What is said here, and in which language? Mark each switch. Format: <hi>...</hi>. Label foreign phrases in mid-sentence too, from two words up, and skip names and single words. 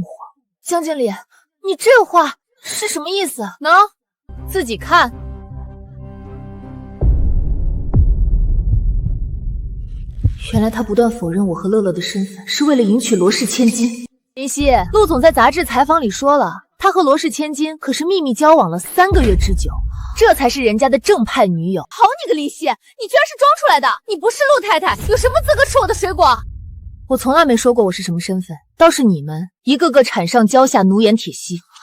<zh>江經理，你這話是什麼意思？喏，自己看。原來他不斷否認我和樂樂的身份，是為了迎娶羅氏千金。林夕，陸總在雜誌採訪裡說了，他和羅氏千金可是秘密交往了3個月之久，這才是人家的正派女友。好你個林夕，你居然是裝出來的！你不是陸太太，有什麼資格吃我的水果？我從來沒說過我是什麼身份，倒是你們一個個產上嬌下，奴顏鐵膝。</zh>